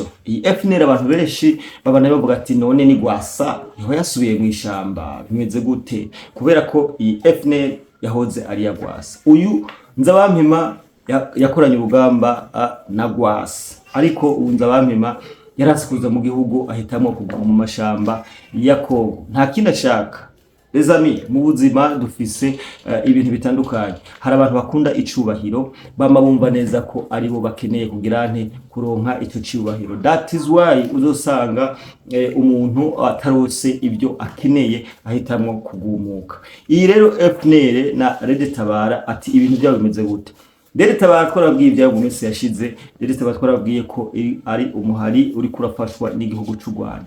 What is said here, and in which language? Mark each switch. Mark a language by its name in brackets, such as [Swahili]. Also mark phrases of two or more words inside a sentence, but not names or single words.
[Rundi] Iyi FNL abantu benshi babana bavuga ati none ni Gwasa niho yasubiye mu ishamba, bimeze gute? Kubera ko iyi FNL yahoze ari ya Gwasa. Uyu Nzabampema yakoranye urugamba na Gwasa, ariko Nzabampema yarasikuza mu gihugu ahitamo kuguma mu mashamba ya Kongo. Nta kindi ashaka. [French] Les amis, [Rundi] mu buzima dufise ibintu bitandukanye. Hari abantu bakunda icubahiro, bama bumva neza ko ari bo bakeneye kugira nte kuronka ico cubahiro. [English] That is why [Rundi] uzosanga umuntu atarose ibyo akeneye ahitamo kugumuka. Iyi rero FNL na Rede Tabara ati ibintu byabo bimeze gute? Rede Tabara twarabwiye ibyago mu minsi yashize. Rede Tabara twarabwiye ko ari umuhari uri kurafashwa n'igihugu cy'u Rwanda.